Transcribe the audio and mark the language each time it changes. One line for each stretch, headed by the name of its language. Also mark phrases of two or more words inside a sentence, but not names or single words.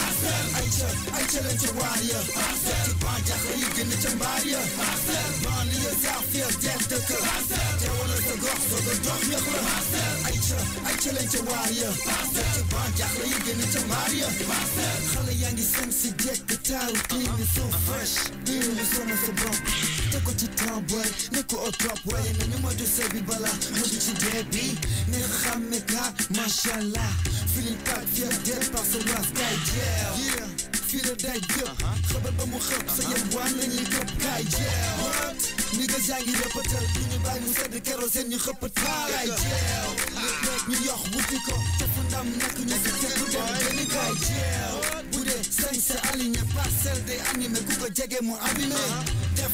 Wolof: ay ca leen ca waar ya ci ban jaxle yi génn ca mbaar ya ban li ya sax fier der dëkk jawala sa gox fa nga dox yëpp ay ca leen ca waar ya ci ban jaxle yi génn ca mbaar ya xale yaa ngi sem si jekk taaru clean ni so fresh biir ni sama sa bopp te ko ci temps boy ne ko
French: au top
Wolof: waaye nañu moytu sëy bi bala moytu ci dee bi ne xamme ka mashallah feeling pack fier der par sa was kay jeel fii la day jëpp xabar ba mu xëpp sa yem waan lañ li këpp kay jeel ni nga jàngi rëppatal lu ñu bàyyi mu sedd kérosène ñu xëppatal kay jeel léeg ñu yox wuti ko te fu ndam nekk ñu fi tekk dem benn kay jeel bu dee sañ sa
French: aligné parcelle
Wolof: day animé ku ko jege mu abîmé def